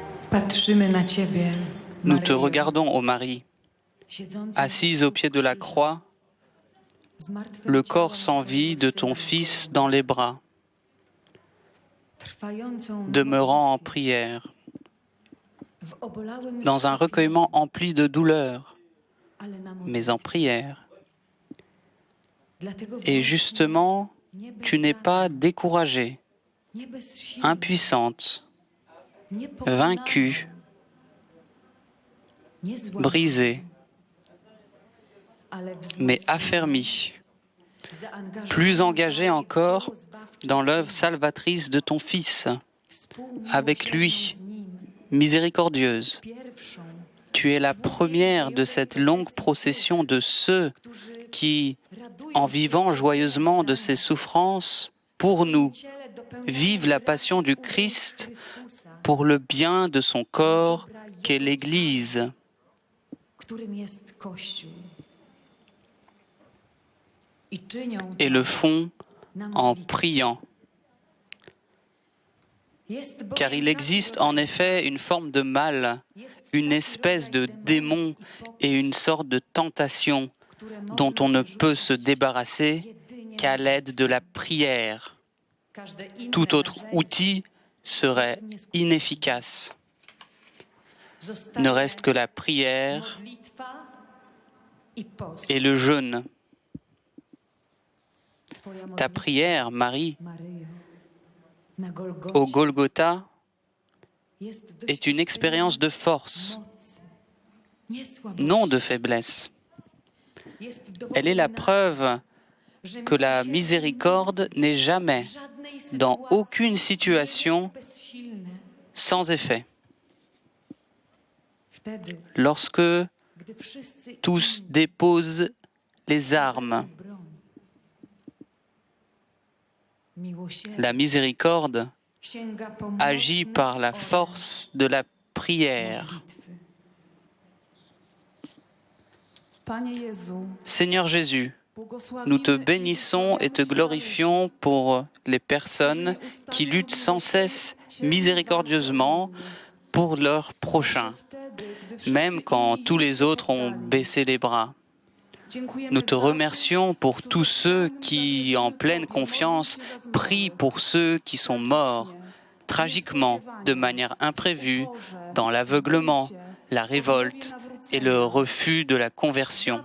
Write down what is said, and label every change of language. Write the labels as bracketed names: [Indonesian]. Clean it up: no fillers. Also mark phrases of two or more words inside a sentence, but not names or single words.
[Polish] Patrzymy na Ciebie, [French] Nous te [Polish] Maryjo, [French] regardons, ô Marie, [Polish] siedzącą [French] assise au pied de la croix, [Polish] z martwym [French] le corps [Polish] ciałem [French] sans vie [Polish] swojego [French] de ton [Polish] Syna, [French] Fils dans les bras, [Polish] trwającą na [French] demeurant en [Polish] modlitwie, [French] prière, [Polish] w obolałym [French] dans un [Polish] smutku, [French] recueillement empli de douleur, [Polish] ale na [French] mais en [Polish] modlitwie. [French] prière. [Polish] Dlatego [French] Et [Polish] właśnie [French] justement, [Polish] nie bez [French] tu n'es [Polish] rany, [French] pas découragée, [Polish] nie bez siły, [French] impuissante, [Polish] nie pokonana, [French] vaincue, [Polish] nie złamana, [French] brisée, [Polish] ale [French] mais [Polish] wzmocniona, [French] affermie, [Polish] zaangażowana [French] plus engagée [Polish] w [French] encore [Polish] dzieło zbawcze [French] dans l'œuvre [Polish] Syna, [French] salvatrice de ton Fils, avec [Polish] współmiłosierną [French] lui, [Polish] z Nim, [French] miséricordieuse. [Polish] pierwszą, [French] Tu es la première de cette longue procession de ceux qui, en vivant joyeusement de ses souffrances, pour nous, vivent la passion du Christ pour le bien de son corps qu'est l'Église. [Polish] którym jest Kościół. I czynią [French] Et [Polish] to [French] le font [Polish] na [French] en [Polish] modlitwie. [French] priant. [Polish] Jest bowiem [French] Car il [Polish] taki [French] existe [Polish] rodzaj [French] en effet une forme de mal, une espèce de démon et une sorte de tentation [Polish] które [French] dont [Polish] można [French] on ne peut se [Polish] wyrzucić [French] débarrasser [Polish] jedynie [French] qu'à l'aide de la prière. [Polish] każde inne [French] Tout autre [Polish] narzędzie [French] outil serait inefficace. [Polish] zostaje [French] Ne reste que la prière [Polish] modlitwa i post. [French] et le jeûne. [Polish] Twoja [French] Ta [Polish] modlitwa, [French] prière, Marie, [Polish] Maryjo, na Golgocie [French] au Golgotha, [Polish] jest [French] est une expérience de force, [Polish] mocy, nie słabości. [French] non de faiblesse. [Polish] Jest dowodem [French] Elle est la [Polish] na [French] preuve [Polish] że [French] que la [Polish] miłosierdzie [French] miséricorde n'est jamais, [Polish] w żadnej [French] dans [Polish] sytuacji [French] aucune [Polish] nie [French] situation, [Polish] jest bezsilne. [French] sans effet. [Polish] Wtedy, [French] Lorsque [Polish] gdy wszyscy [French] tous [Polish] inni [French] déposent les armes, [Polish] broń, miłosierdzie [French] la miséricorde [Polish] sięga po [French] agit [Polish] mocny [French] par la [Polish] oręż [French] force de la prière. [Polish] modlitwy. Panie Jezu, [French] Seigneur Jésus, nous te [Polish] błogosławimy [French] bénissons et te glorifions pour les personnes qui luttent sans cesse miséricordieusement pour leurs prochains, même quand tous les autres ont baissé les bras. Nous te remercions pour tous ceux qui, en pleine confiance, prient pour ceux qui sont morts, tragiquement, de manière imprévue, dans l'aveuglement, la révolte et le refus de la conversion.